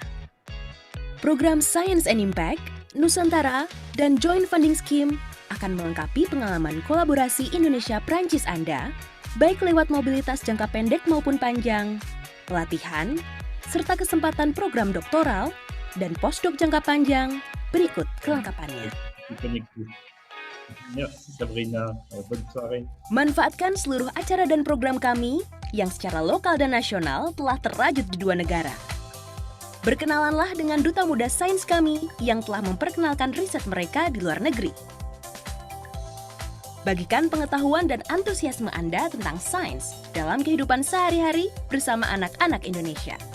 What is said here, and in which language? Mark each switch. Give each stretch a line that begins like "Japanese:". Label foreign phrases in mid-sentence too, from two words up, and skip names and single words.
Indonesian: Program Science and Impact, Nusantara, dan Joint Funding Scheme akan melengkapi pengalaman kolaborasi Indonesia-Prancis Anda, baik lewat mobilitas jangka pendek maupun panjang, pelatihan, serta kesempatan program doktoral dan postdoc jangka panjang. Berikut kelengkapannya.
French: Merci Sabrina, bonne soirée.
Indonesian: Manfaatkan seluruh acara dan program kami yang secara lokal dan nasional telah terajut di 2 negara. Berkenalanlah dengan duta muda sains kami yang telah memperkenalkan riset mereka di luar negeri. Bagikan pengetahuan dan antusiasme Anda tentang sains dalam kehidupan sehari-hari bersama anak-anak Indonesia.